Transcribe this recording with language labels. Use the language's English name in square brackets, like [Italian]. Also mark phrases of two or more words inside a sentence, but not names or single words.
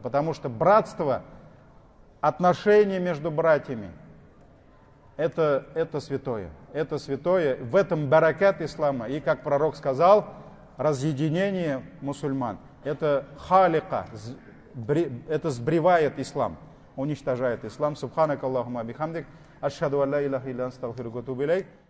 [Russian] Потому что братство, отношения между братьями, это святое. Это святое. В этом баракат ислама. И как пророк сказал, разъединение мусульман. Это халика, это сбривает ислам, уничтожает ислам. [Arabic] سبحانك اللهم بحمدك أشهد أن لا إله إلا أنت أستغفرك وأتوب إليك.